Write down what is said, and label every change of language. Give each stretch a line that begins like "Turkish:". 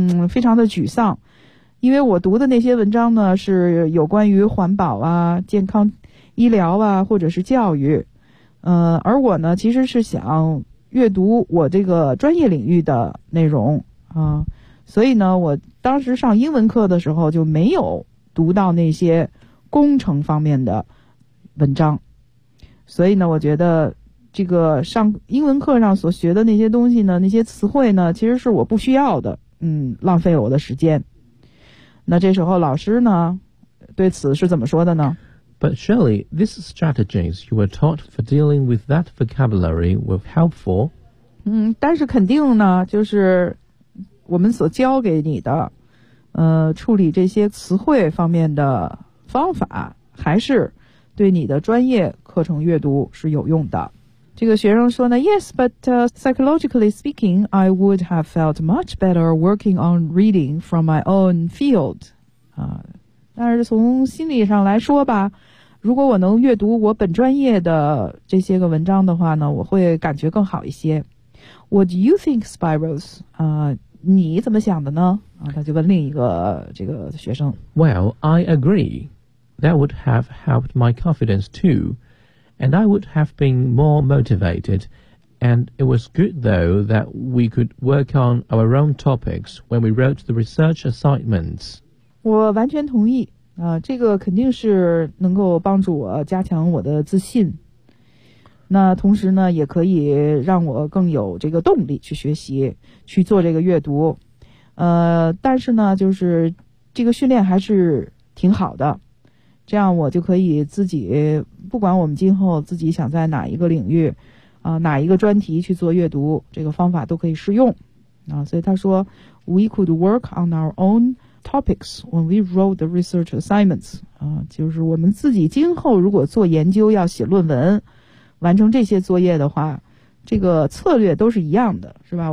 Chinese: 非常的沮丧，因为我读的那些文章呢是有关于环保啊健康医疗啊或者是教育，而我呢其实是想阅读我这个专业领域的内容啊，所以呢我当时上英文课的时候就没有读到那些工程方面的文章，所以呢我觉得这个上英文课上所学的那些东西呢那些词汇呢其实是我不需要的，浪费我的时间。那这时候老师呢对此是怎么说的呢？
English: But surely these strategies you were taught for dealing with that vocabulary were helpful.
Chinese: 但是肯定呢就是我们所教给你的处理这些词汇方面的方法还是对你的专业课程阅读是有用的。这个学生说呢
English: Yes, but psychologically speaking, I would have felt much better working on reading from my own field.
Chinese: 但是从心理上来说吧，如果我能阅读我本专业的这些个文章的话呢，我会感觉更好一些。
English: What do you think, Spiros?
Chinese: 你怎么想的呢？他就问另一个这个学生。
English: Well, I agree. That would have helped my confidence too, and I would have been more motivated, and it was good though that we could work on our own topics when we wrote the research assignments.
Chinese: 我完全同意，这个肯定是能够帮助我加强我的自信，那同时呢，也可以让我更有这个动力去学习，去做这个阅读，但是呢，就是这个训练还是挺好的，这样我就可以自己，不管我们今后自己想在哪一个领域哪一个专题去做阅读，这个方法都可以适用所以他说
English: We could work on our own topics when we wrote the research assignments
Chinese: 就是我们自己今后如果做研究要写论文完成这些作业的话，这个策略都是一样的，是吧？